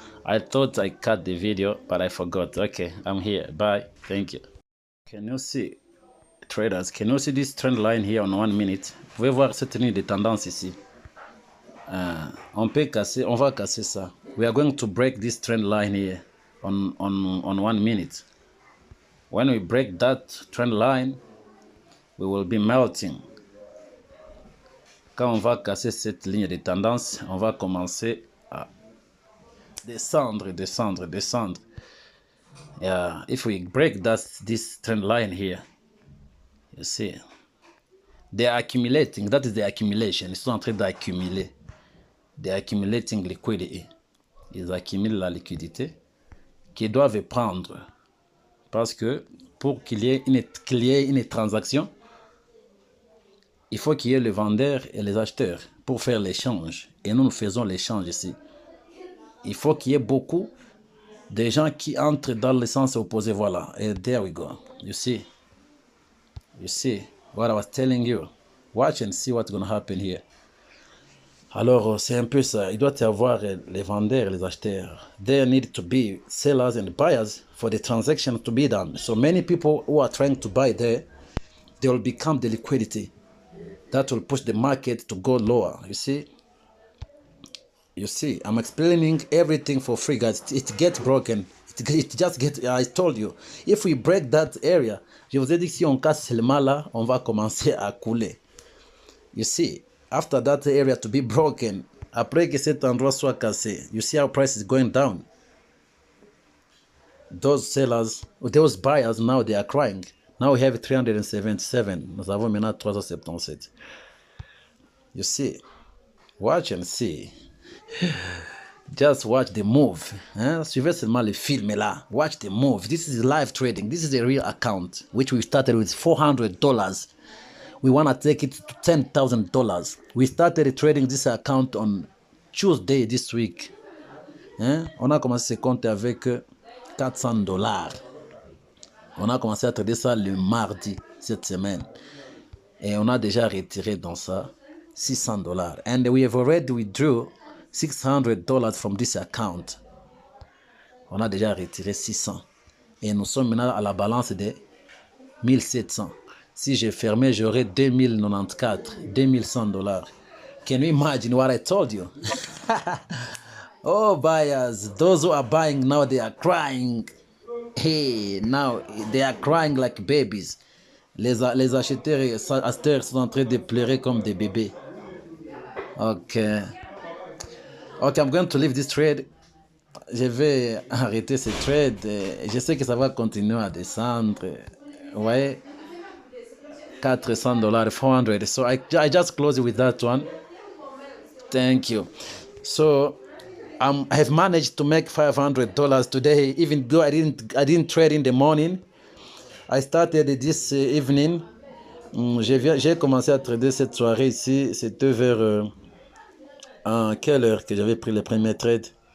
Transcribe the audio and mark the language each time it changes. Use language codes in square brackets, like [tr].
[en] I thought I cut the video, but I forgot. Okay, I'm here. Bye. Thank you. Can you see, traders, can you see this trend line here on 1 minute? [fr] Vous pouvez voir cette ligne de tendance ici. On peut casser, on va casser ça. [en] We are going to break this trend line here on 1 minute. When we break that trend line, we will be melting. [fr] Quand on va casser cette ligne de tendance, on va commencer à descendre, descendre, descendre. [en] Yeah, if we break this trend line here, you see, they are accumulating. That is the accumulation. [fr] Ils sont en train d'accumuler. [en] They are accumulating liquidity. [fr] Ils accumulent la liquidité qu'ils doivent prendre. Parce que pour qu'il y ait une transaction, il faut qu'il y ait le vendeur et les acheteurs pour faire l'échange. Et nous faisons l'échange ici. Il faut qu'il y ait beaucoup de gens qui entrent dans le sens opposé. Voilà. Et [en] there we go. You see? You see what I was telling you? Watch and see what's going to happen here. [fr] Alors, c'est un peu ça. Il doit y avoir les vendeurs et les acheteurs. [en] There need to be sellers and buyers for the transaction to be done. So many people who are trying to buy there, they will become the liquidity. That will push the market to go lower. You see? You see, I'm explaining everything for free, guys. It gets broken. It just gets, I told you. If we break that area, [fr] je vous ai dit que si on casse seulement là, on va commencer à couler. [en] You see? After that area to be broken, [fr] après que cet endroit soit cassé, [en] you see how price is going down. Those sellers, those buyers now they are crying. Now we have 377. [fr] Nous avons maintenant 377. [en] You see, watch and see. Just watch the move. [fr] Suivez seulement le film là. [en] Watch the move. This is live trading. This is a real account which we started with $400. We want to take it to $10,000. We started trading this account on Tuesday this week. [fr] On a commencé ce compte avec $400. On a commencé à trader ça le mardi cette semaine. Et on a déjà retiré dans ça $600. [en] And we have already withdrew $600 from this account. [fr] On a déjà retiré 600. Et nous sommes maintenant à la balance de 1700. Si j'ai fermé, j'aurais $2194. [en] Can you imagine what I told you? Oh, buyers, those who are buying now, they are crying. Hey, now they are crying like babies. [fr] Les acheteurs et acheteurs sont en train de pleurer comme des bébés. [en] Okay, I'm going to leave this trade. [fr] Je vais arrêter ce trade. Je sais que ça va continuer à descendre. Ouais. $400, $400. [en] So I just close it with that one. Thank you. So I have managed to make $500 today, even though I didn't trade in the morning. I started this evening. [fr] J'ai commencé à trader cette soirée ici. C'était vers quelle heure que j'avais pris le premier trade?